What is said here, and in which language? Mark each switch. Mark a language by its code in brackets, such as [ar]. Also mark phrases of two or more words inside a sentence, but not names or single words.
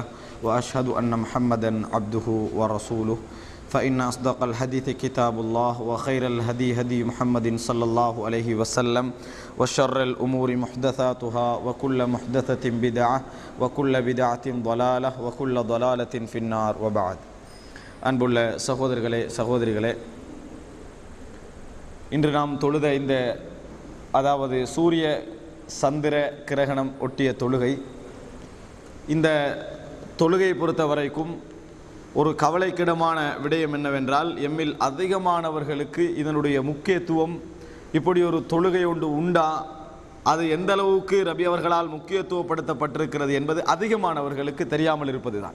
[ar] وأشهد أن محمدا عبده ورسوله فإن أصدق الحديث كتاب الله وخير الهدي هدي محمد صلى الله عليه وسلم وشر الأمور محدثاتها وكل محدثة بدعة وكل بدعة ضلالة وكل ضلالة في النار وبعد [ta] அன்புள்ள சகோதரர்களே சகோதரிகளே, இன்று நாம் தொழுத இந்த அதாவது சூரிய சந்திர கிரகணம் ஒட்டிய தொழுகை, இந்த தொழுகை பொறுத்த வரைக்கும் ஒரு கவலைக்கிடமான விடயம் என்னவென்றால், எம்மில் அதிகமானவர்களுக்கு இதனுடைய முக்கியத்துவம், இப்படி ஒரு தொழுகை ஒன்று உண்டா, அது எந்த அளவுக்கு ரபி அவர்களால் முக்கியத்துவப்படுத்தப்பட்டிருக்கிறது என்பது அதிகமானவர்களுக்கு தெரியாமல் இருப்பது தான்.